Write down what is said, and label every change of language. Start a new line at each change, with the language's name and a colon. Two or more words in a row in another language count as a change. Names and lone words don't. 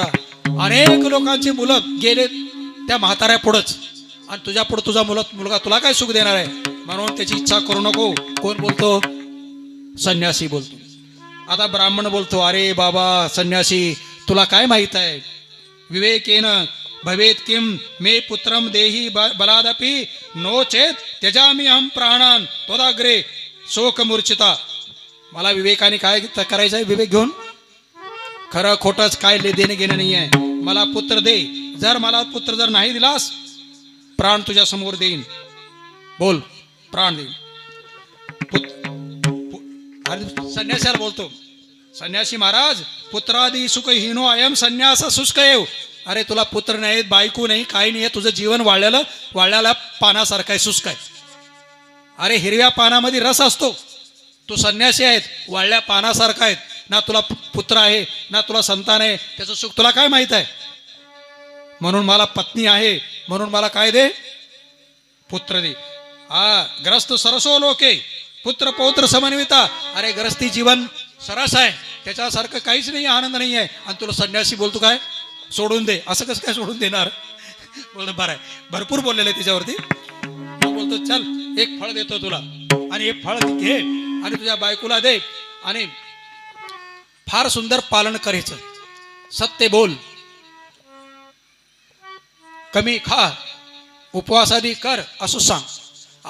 Marathi: अनेक लोकांची मुलं गेले त्या म्हाताऱ्या पुढंच, आणि तुझ्या पुढं तुझा मुलगा तुला काय सुख देणार आहे? म्हणून त्याची इच्छा करू नको. कोण बोलतो? संन्यासी बोलतो. आता ब्राह्मण बोलतो अरे बाबा संन्यासी तुला काय माहित आहे?
Sanskrit: विवेकेन भवेत किम मे पुत्रम देही बलादपि नो चेत त्यजामि अहम प्राणान त्वदाग्रे शोक मूर्छिता.
Marathi: मला विवेकाने काय करायचं आहे? विवेक घेऊन खरं खोटंच काय देणे घेणं नाही आहे. मला पुत्र दे. जर मला पुत्र जर नाही दिलास प्राण तुझ्या समोर देईन. बोल, प्राण देईन. संन्यासाला बोलतो संन्यासी महाराज
Sanskrit: पुत्रादी सुख हिनो अयम संन्यास शुष्क येव.
Marathi: अरे तुला पुत्र नाहीत, बायको नाही, काही नाही आहे, तुझं जीवन वाळल्याला पानासारखं आहे, शुष्क आहे. अरे हिरव्या पानामध्ये रस असतो. तू संन्यासी आहेत, वाळल्या पानासारखा आहेत. ना तुला पुत्र आहे ना तुला संतान आहे, त्याचं सुख तुला काय माहित आहे? म्हणून मला पत्नी आहे, म्हणून मला काय दे? पुत्र दे.
Sanskrit: ग्रस्त सरसो लोके पुत्र पौत्र समन्विता.
Marathi: अरे ग्रस्ती जीवन सरस आहे, त्याच्यासारखं काहीच नाही, आनंद नाही आहे. आणि तुला संन्यासी बोलतो काय सोडून दे. असं कसं काय सोडून देणार? बोलतो बरं आहे, भरपूर बोललेलं आहे त्याच्यावरती. मग बोलतो चल एक फळ देतो तुला, आणि हे फळ घे आणि तुझ्या बायकोला दे, आणि फार सुंदर पालन करायचं, सत्य बोल, कमी खा, उपवासादी कर असं सांग.